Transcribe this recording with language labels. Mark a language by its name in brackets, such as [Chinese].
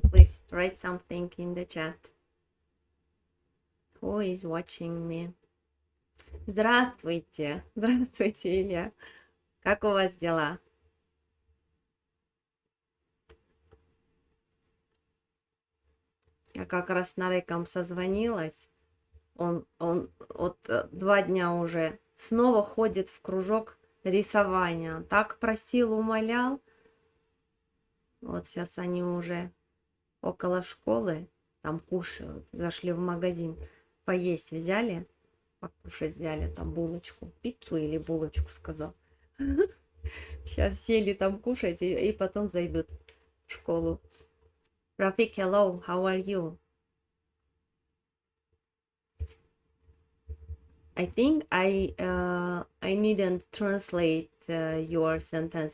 [English] Please write something in the chat. Who is watching me? [Russian] Здравствуйте, здравствуйте, Илья. Как у вас дела? Я как раз с Нареком созвонилась. Он вот 2 дня уже снова ходит в кружок рисования. Так просил, умолял. Вот сейчас они уже около школы, там кушают. Зашли в магазин, поесть взяли. Покушать взяли там булочку, пиццу или булочку, сказал. Сейчас сели там кушать и потом зайдут в школу. [English] Рафик, hello, how are you? I think I needn't translate your sentence.